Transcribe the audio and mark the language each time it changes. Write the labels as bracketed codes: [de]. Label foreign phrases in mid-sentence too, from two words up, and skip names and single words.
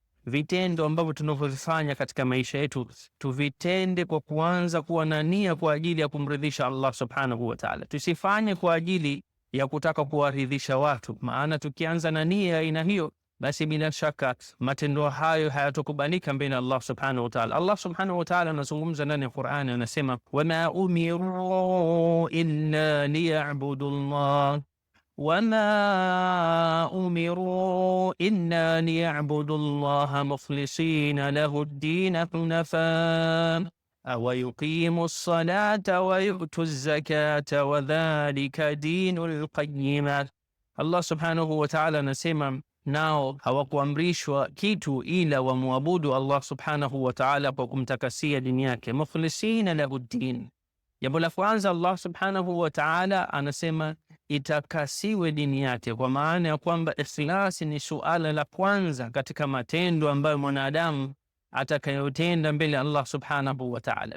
[sw] vitendo ambavyo tunavyofanya katika maisha yetu tuvitende kwa kuanza kuwa na nia kwa ajili ya kumridhisha Allah [ar] سبحانه وتعالى. [sw] Tusifanye kwa ajili ya kutaka kuwaridhisha watu, maana tukianza na nia aina hiyo, basi bila shaka matendo hayo hayatokubalika mbele ya Allah [ar] سبحانه وتعالى. الله سبحانه وتعالى [sw] anazungumza ndani ya Qur'ani, anasema [ar] وما أمروا إلا ليعبدوا الله وما أمروا إلا ليعبدوا الله مخلصين له الدين حنفاء ويقيموا الصلاة ويؤتوا الزكاة وذلك دين القيمة. [sw] Allah [ar] سبحانه وتعالى [sw] anasema nao hawakuamrishwa kitu ila wamwabudu Allah [ar] سبحانه وتعالى [sw] kwa kumtakasia dini yake, [ar] مخلصين له الدين. [sw] Jambo la kwanza, Allah [ar] سبحانه وتعالى [sw] anasema itakasiwe dini yake, kwa maana ya kwamba ikhlas ni suala la kwanza katika matendo ambayo mwanadamu atakayotenda mbele Allah [ar] سبحانه وتعالى.